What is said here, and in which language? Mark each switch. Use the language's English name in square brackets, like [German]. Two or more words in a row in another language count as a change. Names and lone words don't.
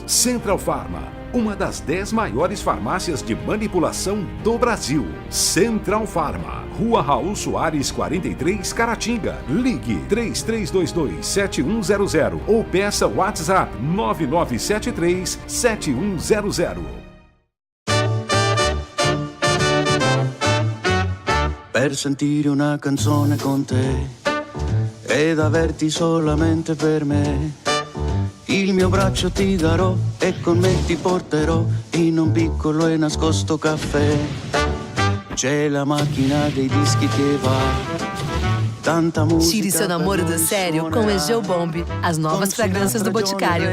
[Portuguese] Central Pharma, uma das 10 maiores farmácias de manipulação do Brasil. Central Pharma, Rua Raul Soares 43, Caratinga. Ligue 3322-7100 ou peça WhatsApp 9973-7100. [Italian] Per sentire una canzone con te ed averti solamente per me, il mio braccio ti darò e con me ti porterò in un piccolo e nascosto caffè. C'è la macchina dei dischi che va, tanta musica. [Portuguese] Tire seu namoro do sério com Egeu Bombe, as novas fragrâncias do Boticário.